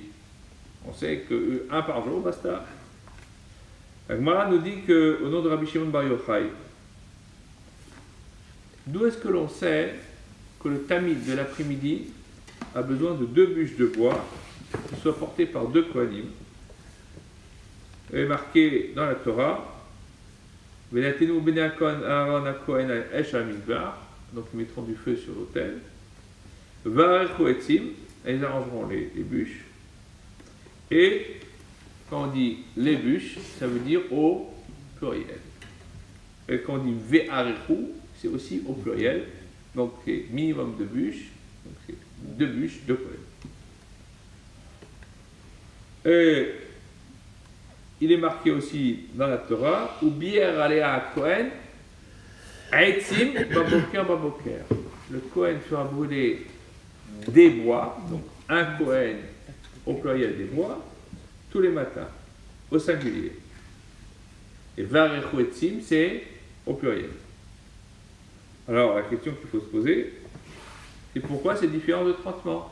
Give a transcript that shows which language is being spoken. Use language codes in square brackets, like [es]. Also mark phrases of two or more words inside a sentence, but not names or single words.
[fr] On sait qu'un par jour, basta. La Gemara nous dit qu'au nom de Rabbi Shimon Bar Yochai, d'où est-ce que l'on sait que le tamid de l'après-midi a besoin de deux bûches de bois qui soient portées par deux kohanim? Il est marqué dans la Torah, [he] ונתנו בני אהרן הכהן אש המזבח, [fr] donc ils mettront du feu sur l'autel. [he] וערכו עצים, [fr] et ils arrangeront les bûches. Et quand on dit les bûches, ça veut dire au pluriel. Et quand on dit ve'arechu, c'est aussi au pluriel. Donc c'est minimum de bûches, donc c'est deux bûches, deux kohen. Et il est marqué aussi dans la Torah, [he] ובער עליה הכהן עצים בבקר. [fr] Le kohen sera brûlé des bois, donc un kohen au pluriel des bois, tous les matins, au singulier. Et [he] וערכו עצים, [fr] c'est au pluriel. Alors la question qu'il faut se poser, c'est pourquoi c'est différent de traitement?